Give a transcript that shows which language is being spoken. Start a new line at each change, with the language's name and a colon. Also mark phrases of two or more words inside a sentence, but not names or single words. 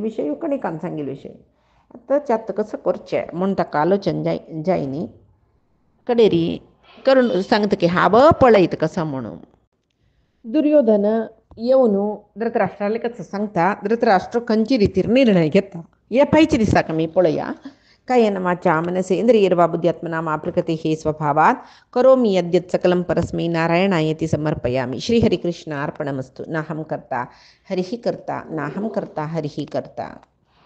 Konkani: विशय कणिकान सांगिल्ले विशय आतां त्यात कसं करचें म्हूण ताका आलोचन जाय न्ही कडेरी करून सांगता की हांव पळयत कसो म्हणून दुर्योधन येवन धृतराष्ट्राले कसं सांगता धृतराष्ट्र खंयचे रितीर निर्णय घेता हे पयच्या दिसाक आमी पळया
Sanskrit: कायेन वाचा मनसेन्द्रियर्वा बुद्ध्यात्मना मा प्रकृतिः स्वभावात् करोमि यद्यत् सकलं परस्मै नारायणायति समर्पयामि श्रीहरिकृष्णार्पणमस्तु नाहं कर्ता हरिः कर्ता नाहं कर्ता हरिः कर्ता।